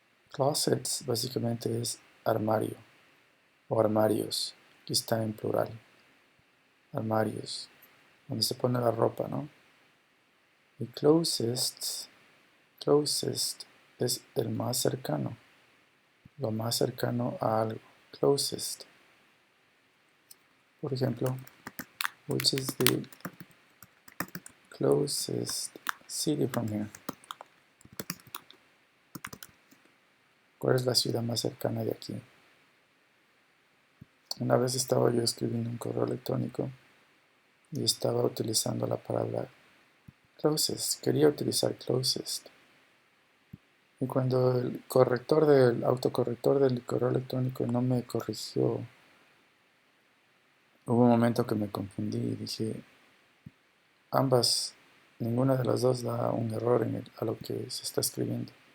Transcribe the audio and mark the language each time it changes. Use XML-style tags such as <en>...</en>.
<es>Closets básicamente es armario o armarios, que está en plural. Armarios, donde se pone la ropa, ¿no? Y closest es el más cercano, lo más cercano a algo. Closest. Por ejemplo,</es> <en>which is the closest city from here.</en> <es>¿Cuál es la ciudad más cercana de aquí? Una vez estaba yo escribiendo un correo electrónico y estaba utilizando la palabra closest. Quería utilizar closest. Y cuando el autocorrector del correo electrónico no me corrigió, hubo un momento que me confundí y dije, ninguna de las dos da un error a lo que se está escribiendo.</es>